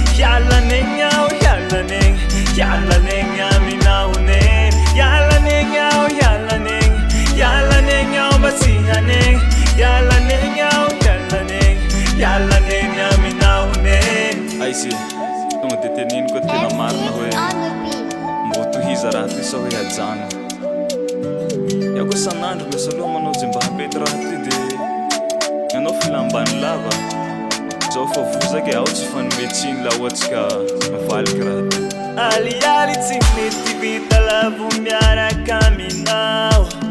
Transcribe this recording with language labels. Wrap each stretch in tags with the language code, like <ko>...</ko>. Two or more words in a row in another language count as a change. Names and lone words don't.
<mg>Ialan'egny aho, ialan'egny, ialan'egny aminao neny. Ialan'egny aho, ialan'egny, ialan'egny aho mba tsy hanegny. Ialan'egny aho, ialan'egny, ialan'egny aminao neny. Aisy, tonga de teneniko tena marina hoe,</mg> <en>M six on the beat.</en> <mg>mbo tohiza raha ty sa hoe hajano. Iaho koa san'andro miasa loha manao zay mba hampety raha ty de ianao filambany lava. Zaho fa vozaka e, aho tsy fanometsiny laha ohatsy ka mivaliky raha ty. Alialy tsy mety vita la vo miaraka aminao.</mg>